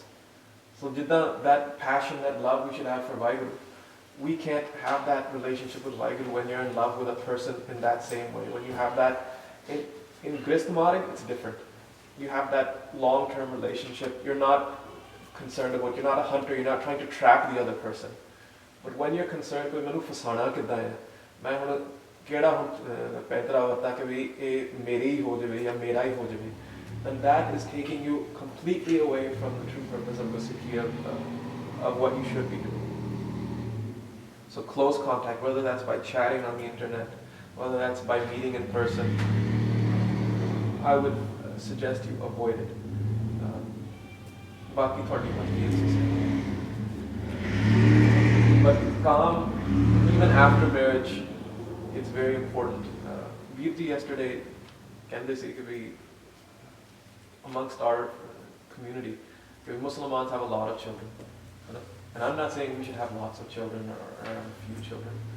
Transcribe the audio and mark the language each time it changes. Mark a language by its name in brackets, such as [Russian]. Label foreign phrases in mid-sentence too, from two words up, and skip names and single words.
[English] So that passion, that love we should have for Vaheguru, we can't have that relationship with Vaheguru when you're in love with a person in that same way. When you have that, in Grist Marg, it's different. You have that long-term relationship. You're not concerned about, you're not a hunter, you're not trying to trap the other person. But when you're concerned with [Punjabi] ਮੈਨੂੰ ਫਸਾਣਾ ਕਿੱਦਾਂ ਹੈ, ਮੈਂ ਹੁਣ ਕਿਹੜਾ ਹੁਣ ਪੈਂਤੜਾ ਹੋਤਾ ਕੇ ਭਾਈ ਇਹ ਮੇਰੇ ਹੀ ਹੋ ਜਾਵੇ ਯਾ ਮੇਰਾ ਹੀ ਹੋ ਜਾਵੇ, [English] then that is taking you completely away from the true purpose of Gursikhi, of what you should be doing. So close contact, whether that's by chatting on the internet, whether that's by meeting in person, I would suggest you avoid it. [Punjabi] ਬਾਕੀ ਥੋੜੀ ਮਰਜ਼ੀ ਹੈ. [English] But calm, even after marriage, it's very important. Veerji yesterday, [Punjabi] ਕਹਿੰਦੇ ਸੀ ਕਿ ਭਾਈ, [English] amongst our community, Muslims have a lot of children. And I'm not saying we should have lots of children or a few children.